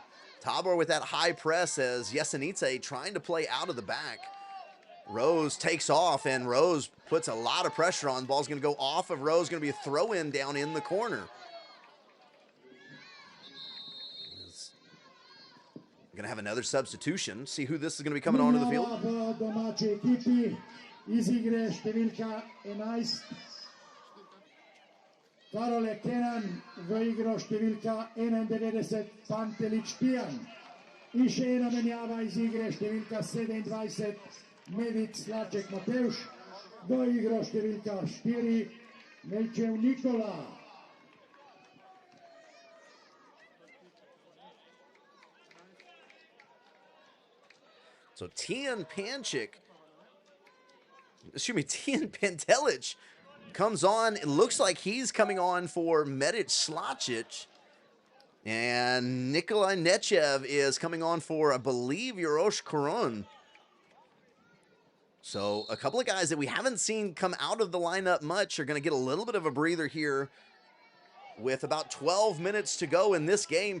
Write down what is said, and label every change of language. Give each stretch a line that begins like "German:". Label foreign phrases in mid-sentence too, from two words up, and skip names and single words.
English: Tabor with that high press as Jesenice trying to play out of the back. Rose takes off, and Rose puts a lot of pressure on. Ball's going to go off of Rose. Going to be a throw-in down in the corner. Going to have another substitution. See who this is going to be coming onto the field.
Slovenian: Karole Kenan v igro številka 91 Pantelič Pijan. In še ena menjava iz igre številka 27 Medic Slaček Matevš. Do igro številka 4 Melčev Nikola.
English: So Tijan Pantelic comes on. It looks like he's coming on for Medic Slacic. And Nikolai Nechev is coming on for, I believe, Uroš Karun. So a couple of guys that we haven't seen come out of the lineup much are going to get a little bit of a breather here with about 12 minutes to go in this game.